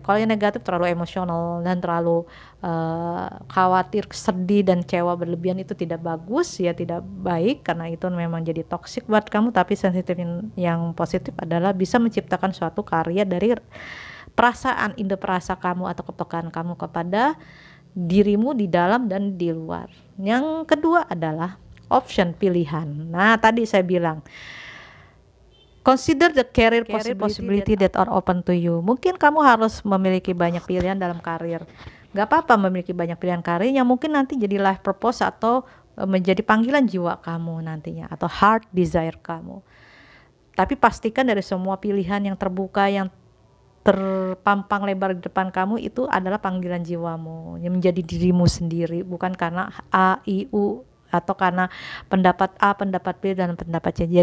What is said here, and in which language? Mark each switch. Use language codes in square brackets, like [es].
[id] Kalau yang negatif terlalu emosional dan terlalu khawatir, sedih dan kecewa berlebihan, itu tidak bagus ya, tidak baik, karena itu memang jadi toksik buat kamu. Tapi sensitif yang positif adalah bisa menciptakan suatu karya dari perasaan, indera perasa kamu atau kepekaan kamu kepada dirimu di dalam dan di luar. Yang kedua adalah option, pilihan. Nah, tadi saya bilang [en] consider the career possibility that are open to you. [id] Mungkin kamu harus memiliki banyak pilihan dalam karir. Gak apa-apa memiliki banyak pilihan karir yang mungkin nanti jadi life purpose atau menjadi panggilan jiwa kamu nantinya, atau heart desire kamu. Tapi pastikan dari semua pilihan yang terbuka, yang terpampang lebar di depan kamu, itu adalah panggilan jiwamu, yang menjadi dirimu sendiri, bukan karena A, I, U, atau karena pendapat A, pendapat B, dan pendapat C.